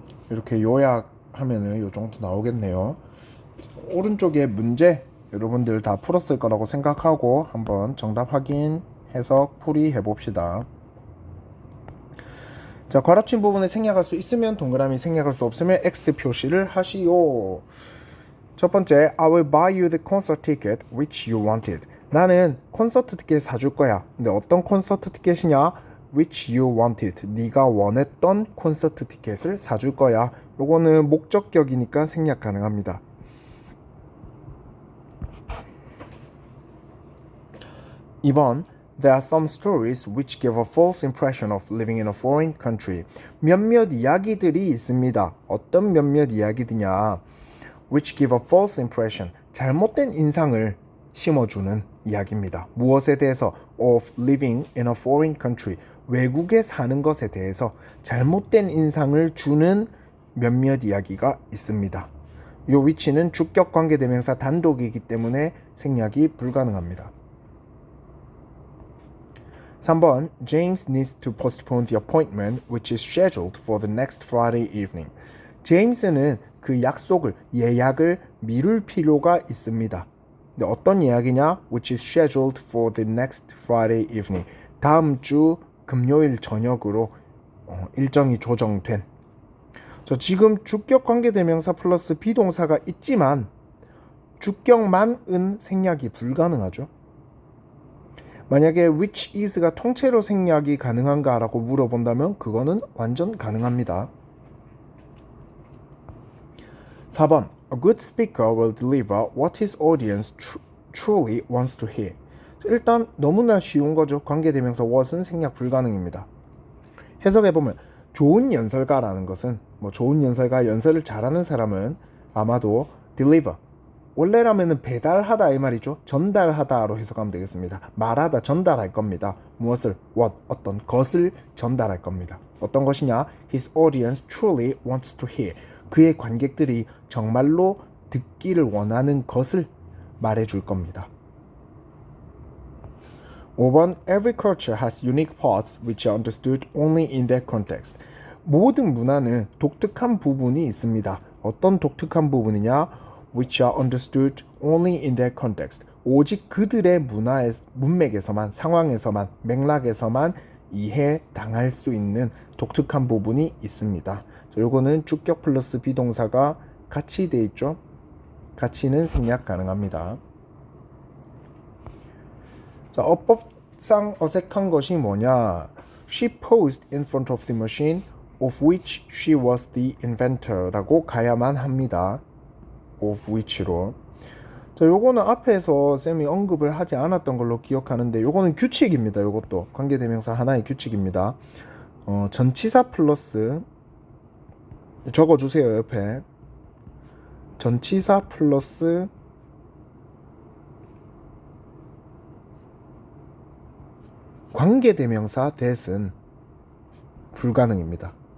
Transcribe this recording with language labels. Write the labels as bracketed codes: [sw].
[ko] 이렇게 요약하면은 요 정도 나오겠네요. 오른쪽에 문제 여러분들 다 풀었을 거라고 생각하고 한번 정답 확인, 해석, 풀이 해봅시다. 자, 괄호침 부분에 생략할 수 있으면 동그라미, 생략할 수 없으면 X 표시를 하시오. 첫 번째, [en] I will buy you the concert ticket which you wanted. [ko] 나는 콘서트 티켓 사줄 거야. 근데 어떤 콘서트 티켓이냐? [en] which you wanted. [ko] 네가 원했던 콘서트 티켓을 사줄 거야. 요거는 목적격이니까 생략 가능합니다. [en] 2번, There are some stories which give a false impression of living in a foreign country. [ko] 몇몇 이야기들이 있습니다. 어떤 몇몇 이야기들이냐? [en] Which give a false impression. [ko] 잘못된 인상을 심어주는 이야기입니다. 무엇에 대해서? [en] Of living in a foreign country. [ko] 외국에 사는 것에 대해서 잘못된 인상을 주는 몇몇 이야기가 있습니다. 이 위치는 주격 관계대명사 단독이기 때문에 생략이 불가능합니다. [en] 3번, James needs to postpone the appointment which is scheduled for the next Friday evening. [ko] 제임스는 그 예약을 미룰 필요가 있습니다. 근데 어떤 예약이냐? [en] Which is scheduled for the next Friday evening. [ko] 다음 주 금요일 저녁으로 일정이 조정된. 지금 주격 관계대명사 플러스 비동사가 있지만 주격만은 생략이 불가능하죠. 만약에 which is가 통째로 생략이 가능한가라고 물어본다면 그거는 완전 가능합니다. [en] 4번 A good speaker will deliver what his audience truly wants to hear. [ko] 일단 너무나 쉬운 거죠. 관계대명사 what은 생략 불가능입니다. 해석해보면 좋은 연설가라는 것은 좋은 연설가, 연설을 잘하는 사람은 아마도 deliver, 원래라면은 배달하다 이 말이죠. 전달하다로 해석하면 되겠습니다. 말하다, 전달할 겁니다. 무엇을? what, 어떤 것을 전달할 겁니다. 어떤 것이냐? [en] His audience truly wants to hear. [ko] 그의 관객들이 정말로 듣기를 원하는 것을 말해줄 겁니다. [en] 5번 Every culture has unique parts which are understood only in their context. [ko] 모든 문화는 독특한 부분이 있습니다. 어떤 독특한 부분이냐? [en] Which are understood only in their context. [ko] 오직 그들의 문화의 문맥에서만, 상황에서만, 맥락에서만 이해당할 수 있는 독특한 부분이 있습니다. 요거는 주격 플러스 비동사가 같이 돼 있죠. 같이는 생략 가능합니다. 자, 어법상 어색한 것이 뭐냐? [en] She posed in front of the machine of which she was the inventor [ko] 라고 가야만 합니다. [en] of which로. [ko] 자, 요거는 앞에서 쌤이 언급을 하지 않았던 걸로 기억하는데 요거는 규칙입니다. 요것도 관계대명사 하나의 규칙입니다. 전치사 플러스 적어주세요. 옆에 전치사 플러스 관계대명사 that은 불가능입니다.